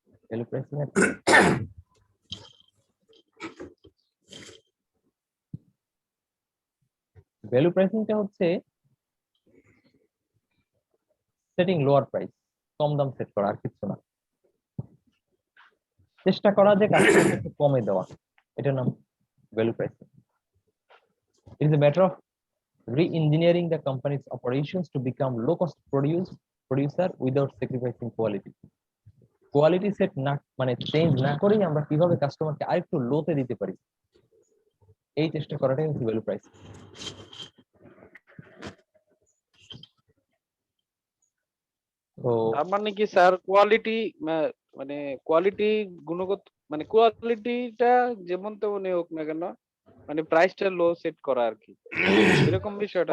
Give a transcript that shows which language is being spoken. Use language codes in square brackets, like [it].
[bn] Value pricing আর value প্রাইসিংটা হচ্ছে [en] setting lower price, [bn] কম দাম set করা, আর কিছু না। চেষ্টা করা যে কাস্টমারকে একটু কমে দেওয়া, এটার নাম value pricing. [en] It is a matter of re-engineering the company's operations to become low-cost producer without sacrificing quality. [bn] Quality set না মানে চেঞ্জ না করেই আমরা কিভাবে কাস্টমারকে আরেকটু লোতে দিতে পারি, এই চেষ্টা করাটাই হচ্ছে ভ্যালু প্রাইস। তো তার মানে কি স্যার কোয়ালিটি, মানে কোয়ালিটি গুণগত, মানে কোয়ালিটিটা যেমন তেমনই হোক না কেন, মানে প্রাইসটা লো সেট করা আর কি, এরকম বিষয়টা